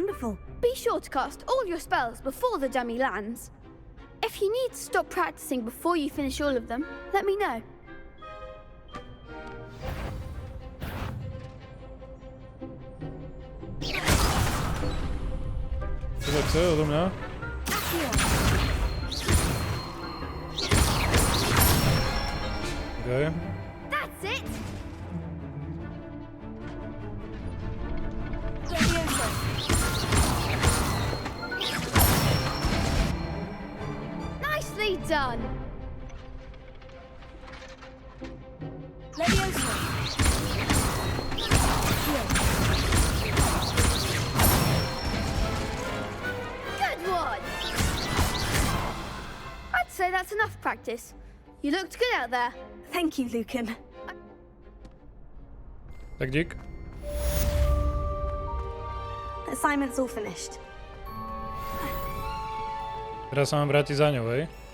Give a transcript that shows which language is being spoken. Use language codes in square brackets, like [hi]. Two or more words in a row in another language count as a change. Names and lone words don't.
[en] Be sure to cast all your spells before the dummy lands. If you need to stop practicing before you finish all of them, let me know. [sk] Co to chce odo mňa? [en] Okay. That's it! Nicely done! Good one! I'd say that's enough practice. You looked good out there. Thank you, Lucan. [sk] Tak dík. [en] Assignment's all finished. [sk] Teraz sa mám vrátiť za ňou, hej?